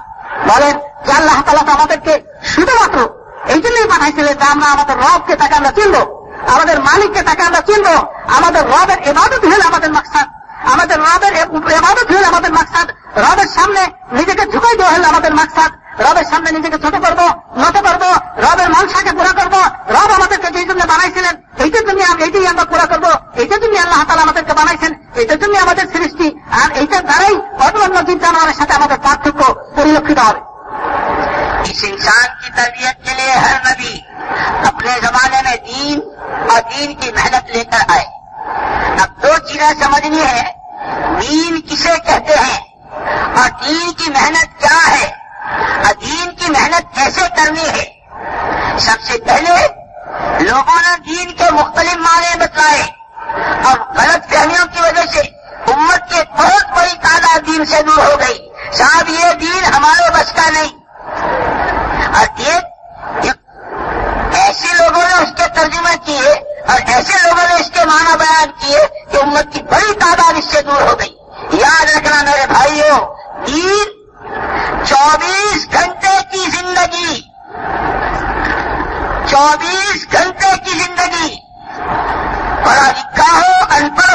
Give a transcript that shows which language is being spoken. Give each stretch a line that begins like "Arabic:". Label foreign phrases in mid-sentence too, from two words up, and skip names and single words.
Bangla: বলেন যে আল্লাহ তাআলা আমাদেরকে শুধুমাত্র এই জন্যই পাঠাইছিলেন যে আমরা আমাদের রবকে তাকে আমরা চিনবো, আমাদের মালিককে তাকে আমরা চিনবো, আমাদের রবের ইবাদত হলো আমাদের মাকসাদ, আমাদের রবের ইবাদত হলো আমাদের মাকসাদ, রবের সামনে নিজেকে ঝুঁকাই দেওয়া হলো আমাদের মাকসাদ, রবের সামনে নিজেকে ছোট করবো, নত করবো, রবের মনসাকে পুরা করবো. রব আমাদেরকে যেই জন্য বানাইছিলেন এইটার জন্য এইটাই আমরা পুরা করবো, এইটার জন্য আল্লাহ তাআলা আমাদেরকে বানাইছেন, এইটার জন্য আমাদের সৃষ্টি. আর এইটার দ্বারাই অন্য জীব জানোয়ারের সাথে আমাদের পার্থক্য পরিলক্ষিত হবে.
Urdu: اس انسان کی تربیت کے لیے ہر نبی اپنے زمانے میں دین اور دین کی محنت لے کر آئے. اب دو چیزیں سمجھنی ہے، دین کسے کہتے ہیں اور دین کی محنت کیا ہے اور دین کی محنت کیسے کرنی ہے. سب سے پہلے لوگوں نے دین کے مختلف معنی بتلائے اور غلط فہمیوں کی وجہ سے امت کی بہت بڑی تعداد دین سے دور ہو گئی. صاحب یہ دین ہمارے بس کا نہیں۔ اور یہ ایسے لوگوں نے اس کے ترجمہ کیے اور ایسے لوگوں نے اس کے معنی بیان کیے کہ امت کی بڑی تعداد اس سے دور ہو گئی. یاد رکھنا میرے بھائیوں، دین 24 گھنٹے کی زندگی، 24 گھنٹے کی زندگی، پڑھا لکھا ہو، ان پڑھ